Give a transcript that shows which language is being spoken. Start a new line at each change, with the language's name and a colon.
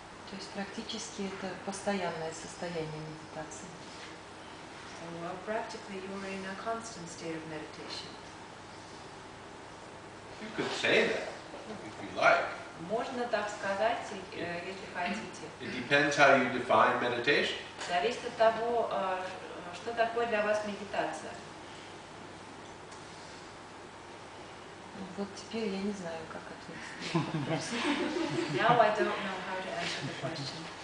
Russian: То есть практически это постоянное состояние медитации.
English: So practically you are in a constant state of meditation. You could say that if you like.
Russian: Можно так сказать, если хотите.
English: It depends how you define meditation.
Russian: Зависит от того, что такое для вас медитация. Вот теперь я не знаю, как ответить на этот вопрос.
English: Now I don't know how to answer the question.